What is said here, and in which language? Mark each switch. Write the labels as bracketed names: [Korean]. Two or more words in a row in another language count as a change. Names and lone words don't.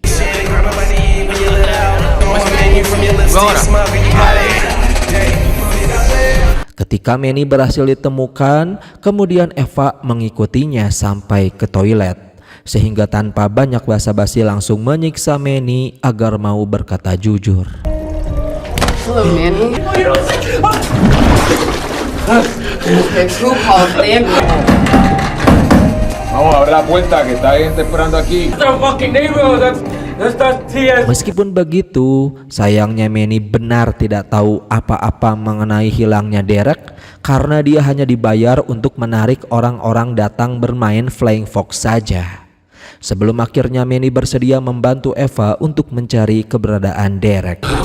[Indonesian] Ketika Manny berhasil ditemukan, kemudian Eva mengikutinya sampai ke toilet. Sehingga tanpa banyak basa-basi langsung menyiksa Manny agar mau berkata jujur. [English] Hello, Manny. Who called the ambulance? [Spanish] Vamos a abrir la puerta que está gente esperando aquí. [Indonesian] Meskipun begitu, sayangnya Manny benar tidak tahu apa-apa mengenai hilangnya Derek karena dia hanya dibayar untuk menarik orang-orang datang bermain Flying Fox saja. Sebelum akhirnya Manny bersedia membantu Eva untuk mencari keberadaan Derek.